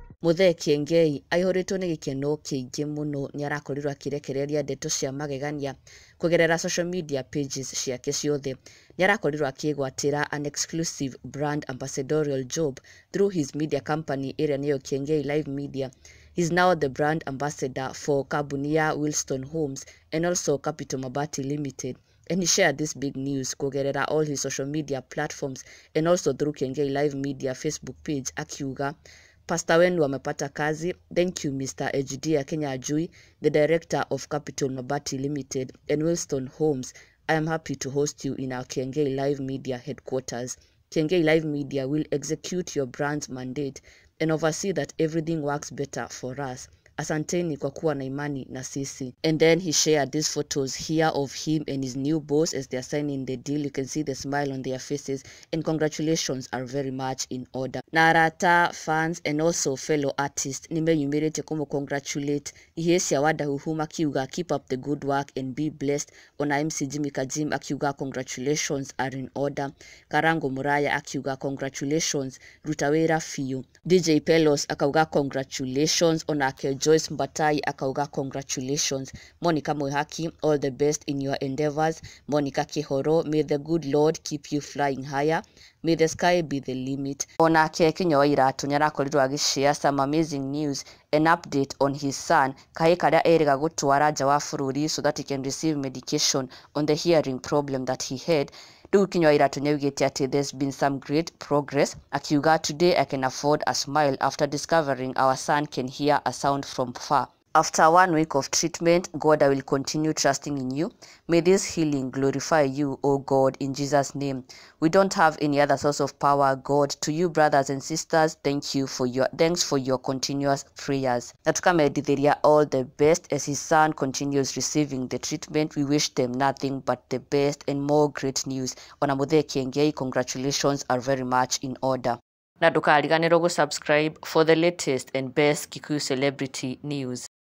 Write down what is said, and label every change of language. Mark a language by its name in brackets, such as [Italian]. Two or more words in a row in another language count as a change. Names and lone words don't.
[Kikuyu] Muthee Kiengei aihũrĩtwo nĩ gĩkeno kĩingĩ mũno nĩ arakorirwo akĩrekereria ndeto cia magegania kũgerera [English] social media pages [Kikuyu] ciake ciothe. Nĩ arakorirwo akĩgwatĩra [English] an exclusive brand ambassadorial job through his media company [Kikuyu] ĩrĩa nĩyo Kiengei Live Media. [English] He's now the brand ambassador for [Kikuyu] kambuni ya [English] Wilston Homes and also Capital Mabati Limited. And he shared this big news kũgerera all his social media platforms and also through Kiengei Live Media Facebook page akiuga, [Swahili] Pastor wenu amepata kazi. [English] Thank you Mr. Ejdia Kenyanjui, the director of Capital Mabati Limited and Wilston Homes. I am happy to host you in our Kiengei Live Media headquarters. Kiengei Live Media will execute your brand's mandate and oversee that everything works better for us. [Swahili] Asanteni kwa kuwa na imani na sisi. [English] And then he shared these photos here of him and his new boss as they are signing the deal. You can see the smile on their faces and congratulations are very much in order. Narata fans and also fellow artists nimeyumirite congratulate Ihesia Wadahuhuma akiuga keep up the good work and be blessed. Ona MC Jimmy Kajim akiuga congratulations are in order. Karango Muraya akiuga congratulations Rutawera Fiu. DJ Pelos akauga congratulations. Onake Joyce Mbatai akauga congratulations. Monica Moihaki, all the best in your endeavors. Monica Kihoro, may the good Lord keep you flying higher. May the sky be the limit. [Kikuyu] Onake Kiengei nĩ arakorirwo agĩshare [English] some amazing news, an update on his son [Kikuyu] kaĩ karĩa erĩga gũtwara nja wa bũrũri [English] so that he can receive medication on the hearing problem that he had. [Kikuyu] Rĩu Kiengei nĩaugĩte atĩ [English] there's been some great progress. Akiuga today I can afford a smile after discovering our son can hear a sound from far. After 1 week of treatment, God, I will continue trusting in you. May this healing glorify you, O God, in Jesus' name. We don't have any other source of power, God. To you, brothers and sisters, thanks for your continuous prayers. [Kikuyu] Na tukamedithiria [English] all the best as his son continues receiving the treatment. We wish them nothing but the best and more great news. [Kikuyu] Ona Muthee Kiengei, [English] congratulations are very much in order. [Kikuyu] Na ndũkariganĩrwo gũsubscribe [English] for the latest and best Kikuyu celebrity news.